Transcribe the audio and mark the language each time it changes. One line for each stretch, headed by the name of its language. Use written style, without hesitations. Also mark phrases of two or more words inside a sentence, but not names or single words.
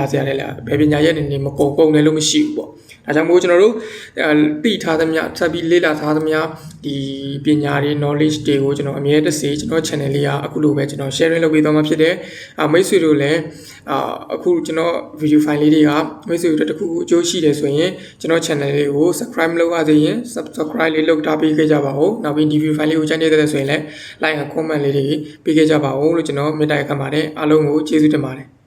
Burmese: စရာလည်းဘယ်ပညာရဲ့အနေနဲ့မကုန်တယ်လို့မရှိဘူးပေါ့ဒါကြောင့်မို့ကျွန်တော်တို့သိထားသမျှထပ်ပြီးလေ့လာထားသမျှဒီပညာတွေ knowledge တွေကိုကျွန်တော်အမြဲတစေကျွန်တော် channel လေးကအခုလိုပဲကျွန်တော် sharing လုပ်ပေးသွားမှာဖြစ်တယ်မိတ်ဆွေတို့လည်းအခုကျွန်တော်
English: video file
Burmese: လေးတွေကမိတ်ဆွေတို့တခုခုအကျိုးရှိတယ်ဆိုရင်ကျွန်တော် channel လေးကို subscribe လုပ်ရသေးရင် subscribe လေးလုပ်ထားပေးခဲ့ကြပါဦးနောက်ပြီးဒီ
English: video file
Burmese: လေးကိုကြိုက်နေတဲ့ဆိုရင်လည်း
English: like and comment
Burmese: လေးတွေပေးခဲ့ကြပါဦးလို့ကျွန်တော်မေတ္တာရပ်ခံပါတယ်အားလုံးကိုကျေးဇူးတင်ပါတယ်